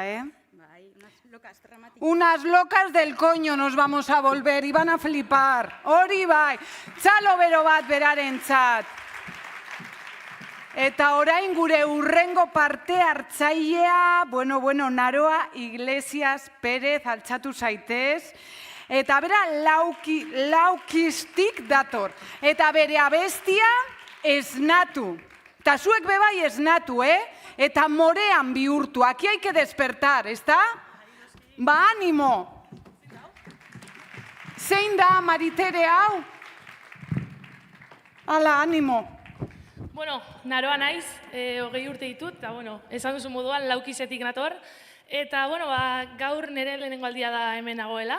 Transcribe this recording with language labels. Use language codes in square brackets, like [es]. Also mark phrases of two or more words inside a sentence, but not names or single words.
[eu] Bai, [es] unas locas dramáticas. Unas locas del coño nos vamos a volver, y van a flipar. [eu] Hori bai, txalo bero bat berarentzat. Eta orain gure urrengo parte hartzailea, bueno, Naroa Iglesias Pérez, altxatu zaitez. Eta bera laukistik dator. Eta bere abestia esnatu. Eta zuek bebai esnatu, Eta morean bihurtu. [es] Aquí hay que despertar, ezta? [eu] Ba, animo. Zein da, Maritere, hau? Hala, animo. Bueno, Naroa naiz, 20 urte ditut, eta, esan duzu moduan laukisetik nator. Eta, gaur nire lehenengo aldia da hemen nagoela.